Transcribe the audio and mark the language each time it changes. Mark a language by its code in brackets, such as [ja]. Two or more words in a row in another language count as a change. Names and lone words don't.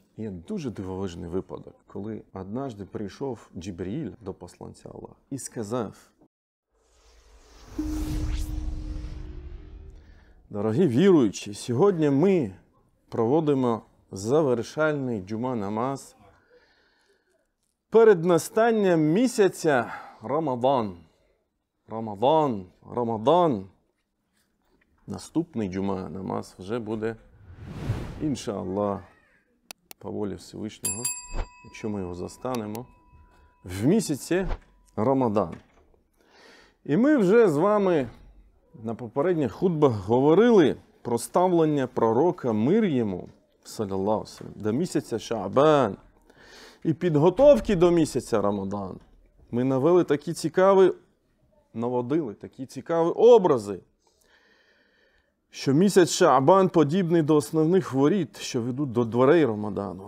[uk] Є дуже дивовижний випадок, коли однажды прийшов Джибріль до посланця Аллаха і сказав: дорогі віруючі, сьогодні ми проводимо завершальний джума намаз перед настанням місяця Рамадан. Рамадан. Наступний джума намаз вже буде, іншаллах, по волі Всевишнього, якщо ми його застанемо, в місяці Рамадан. І ми вже з вами на попередніх хутбах говорили про ставлення пророка мир йому, [ar] صلى الله عليه وسلم, [uk] до місяця Шаабан і підготовки до місяця Рамадан. Ми наводили такі цікаві образи, що місяць Шаабан подібний до основних воріт, що ведуть до дверей Рамадану.